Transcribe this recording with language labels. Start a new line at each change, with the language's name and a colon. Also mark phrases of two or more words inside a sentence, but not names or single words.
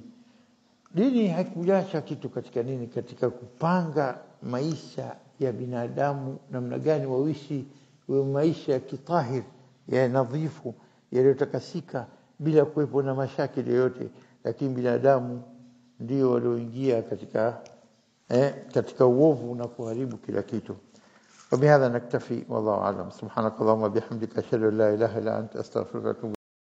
Swahili: Dini haikuacha kitu katika nini, katika kupanga maisha ya binadamu namna gani waishi maisha ya kitahir, ya nadhifu, yaliyotakasika bila kuwepo na mashakili yoyote. Lakini binadamu ndio walioingia katika uovu na kuharibu kila kitu.
Arabic: وبهذا نكتفي والله أعلم. سبحانك اللهم وبحمدك أشهد أن لا إله إلا أنت أستغفرك وأتوب